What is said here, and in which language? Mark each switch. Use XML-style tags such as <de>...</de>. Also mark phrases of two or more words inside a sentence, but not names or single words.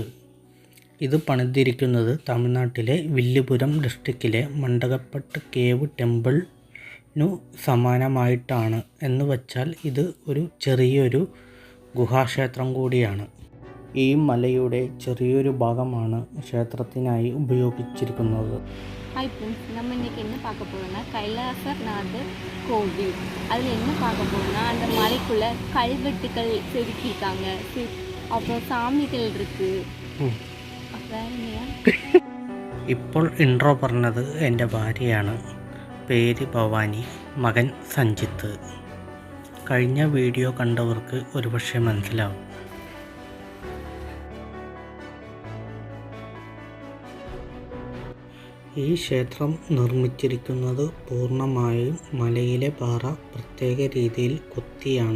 <ml>ഇത് പണിതിരിക്കുന്നത് തമിഴ്നാട്ടിലെ വില്ലുപുരം ഡിസ്ട്രിക്റ്റിലെ മണ്ടകപ്പട്ട് കേവ് ടെമ്പിളിനു സമാനമായിട്ടാണ്. എന്ന് വച്ചാൽ ഇത് ഒരു ചെറിയൊരു ഗുഹാക്ഷേത്രം കൂടിയാണ്. ഈ മലയുടെ ചെറിയൊരു ഭാഗമാണ് ക്ഷേത്രത്തിനായി ഉപയോഗിച്ചിരിക്കുന്നത്.</ml> <en>hi friends,</en> <ta>நம்ம இன்றைக்கி என்ன பார்க்க போகிறோம்னா கைலாசநாதர் கோவில். அதில் என்ன பார்க்க போகிறோம்னா அந்த மலைக்குள்ளே கல்வெட்டுக்கள் செதுக்கியிருக்காங்க, அப்புறம் சாமிகள் இருக்குது.</ta> <ml>ഇപ്പോൾ ഇൻട്രോ പറഞ്ഞത് എൻ്റെ ഭാര്യയാണ്. പേര് ഭവാനി, മകൻ സഞ്ജിത്ത്. കഴിഞ്ഞ വീഡിയോ കണ്ടവർക്ക് ഒരുപക്ഷെ മനസ്സിലാവും. ഈ ക്ഷേത്രം നിർമ്മിച്ചിരിക്കുന്നത് പൂർണ്ണമായും മലയിലെ പാറ പ്രത്യേക രീതിയിൽ കൊത്തിയാണ്.</ml>